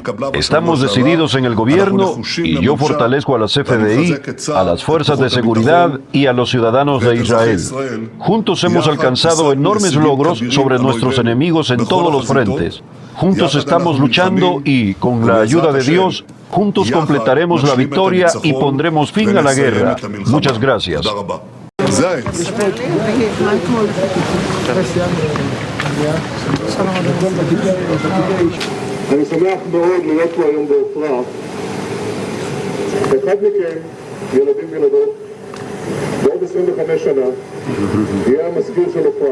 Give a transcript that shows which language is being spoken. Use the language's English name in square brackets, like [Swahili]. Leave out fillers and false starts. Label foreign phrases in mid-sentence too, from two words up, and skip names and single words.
[Spanish] Estamos decididos en el gobierno y yo fortalezco a las FDI, a las fuerzas de seguridad y a los ciudadanos de Israel. Juntos hemos alcanzado enormes logros sobre nuestros enemigos en todos los frentes. Juntos estamos luchando y, con la ayuda de Dios, juntos completaremos la victoria y pondremos fin a la guerra. Muchas gracias. [Hebrew] אני שמח מאוד להיות פה היום בעופרה. אחד מכם, ילדים וילדות, בעוד 25 שנה, יהיה המזכיר של עופרה.